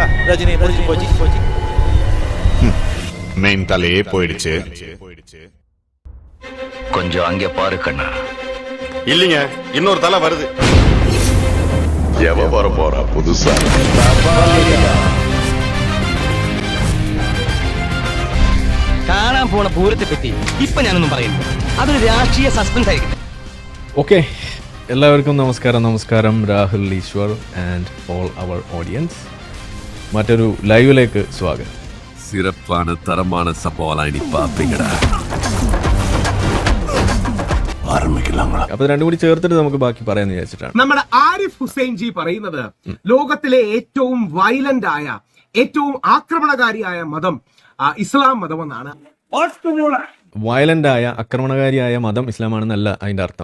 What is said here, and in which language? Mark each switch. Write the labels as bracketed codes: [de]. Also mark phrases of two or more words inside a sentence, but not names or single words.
[ta] ரஜினி முடிஞ்சு போச்சு. மெயின் தலையே போயிடுச்சு. கொஞ்சம் அங்கே பாரு கண்ணா. இல்லைங்க, இன்னொரு தலை வருது. எவ வர போறா புதுசா? [ml] കാണാൻ പോണ പൂരത്തെ പറ്റി ഇപ്പൊ ഞാനൊന്നും പറയുന്നു. അതൊരു രാഷ്ട്രീയ സസ്പെൻസ് ആയിരിക്കും. ഓക്കെ, എല്ലാവർക്കും നമസ്കാരം. രാഹുൽ ഈശ്വർ [en] and all our audience, [ml] മറ്റൊരു ലൈവിലേക്ക് സ്വാഗതം. [ta] சிறப்பான தரமான சவாலா இனி பாப்பீங்கடா. [ml] ആരംഭിക്കലാങ്ങളാ. അപ്പൊ രണ്ടും കൂടി ചേർത്തിട്ട് നമുക്ക് ബാക്കി പറയാന്ന് വിചാരിച്ചിട്ടാണ്. നമ്മുടെ ആരിഫ് ഹുസൈൻ ജി പറയുന്നത് ലോകത്തിലെ ഏറ്റവും വയലന്റ് ആയ, ഏറ്റവും ആക്രമണകാരിയായ മതം ഇസ്ലാം മതമെന്നാണ്. വയലന്റ് ആയ, ആക്രമണകാരിയായ മതം ഇസ്ലാമാണെന്നല്ല അതിന്റെ അർത്ഥം.